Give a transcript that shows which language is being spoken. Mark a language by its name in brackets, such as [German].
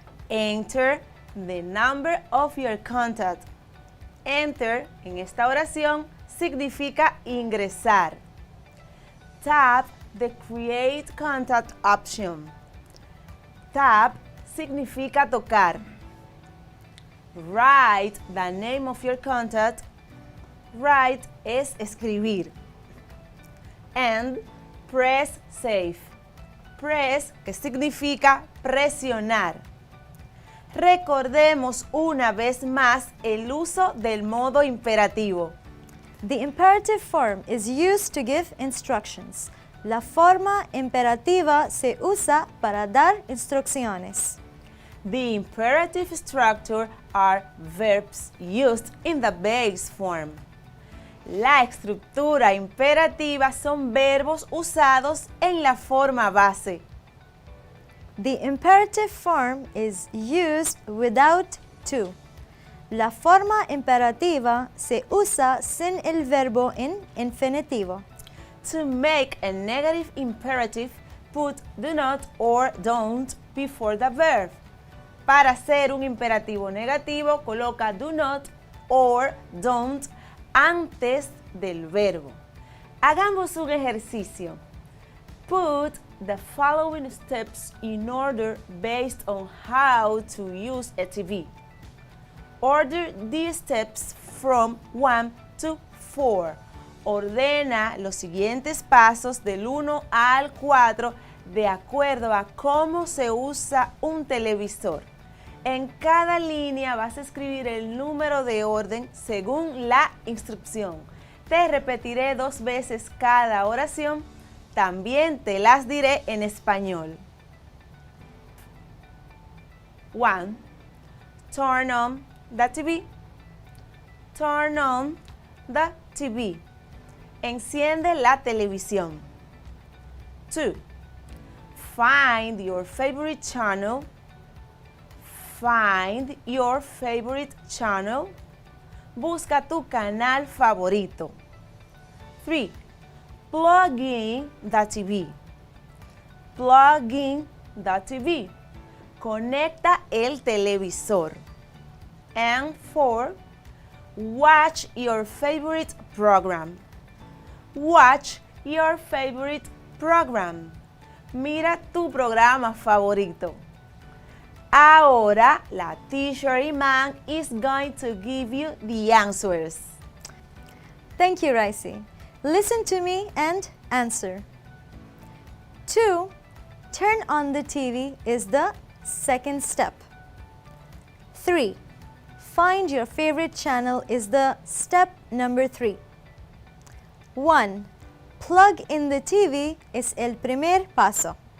[English] Enter the number of your contact. [Spanish] Enter, en esta oración, significa ingresar. [English] Tap the Create Contact option. [Spanish] Tap significa tocar. [English] Write the name of your contact. Write [Spanish] es escribir. [English] And press Save. [Spanish] Press, que significa presionar. Recordemos una vez más el uso del modo imperativo. [English] The imperative form is used to give instructions. [Spanish] La forma imperativa se usa para dar instrucciones. [English] The imperative structure are verbs used in the base form. [Spanish] La estructura imperativa son verbos usados en la forma base. [English] The imperative form is used without to. [Spanish] La forma imperativa se usa sin el verbo en infinitivo. [English] To make a negative imperative, put do not or don't before the verb. [Spanish] Para hacer un imperativo negativo, coloca [English] do not or don't [Spanish] antes del verbo. Hagamos un ejercicio. [English] Put the following steps in order based on how to use a TV. Order these steps from 1 to 4. [Spanish] Ordena los siguientes pasos del 1 al 4 de acuerdo a cómo se usa un televisor. En cada línea vas a escribir el número de orden según la instrucción. Te repetiré 2 veces cada oración. También te las diré en español. [English] 1. Turn on the TV. Turn on the TV. [Spanish] Enciende la televisión. 2. [English] Find your favorite channel. Find your favorite channel. [Spanish] Busca tu canal favorito. 3. [English] Plug in the TV. Plug in the TV. [Spanish] Conecta el televisor. [English] And 4. Watch your favorite program. Watch your favorite program. [Spanish] Mira tu programa favorito. Ahora, la [English] teacher Iman is going to give you the answers. Thank you, Raisi. Listen to me and answer. 2. Turn on the TV is the second step. 3. Find your favorite channel is the step number 3. 1. Plug in the TV [Spanish] es el primer paso.